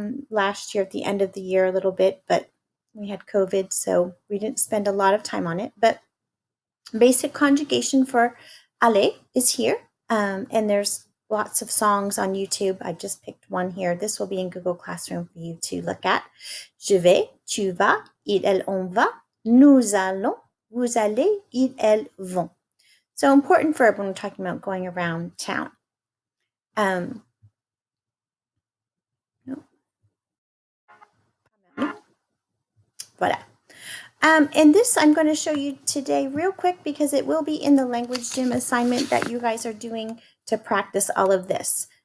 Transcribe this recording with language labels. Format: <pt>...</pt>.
<en>Last year at the end of the year a little bit, but we had COVID, so we didn't spend a lot of time on it. But basic conjugation for aller is here, and there's lots of songs on YouTube. I just picked one here. This will be in Google Classroom for you to look at.</en> <fr>Je vais, tu vas, il, elle, on va, nous allons, vous allez, ils, elles vont.</fr> <en>So important verb when we're talking about going around town. Voilà. And this I'm going to show you today real quick because it will be in the language gym assignment that you guys are doing to practice all of this.</en>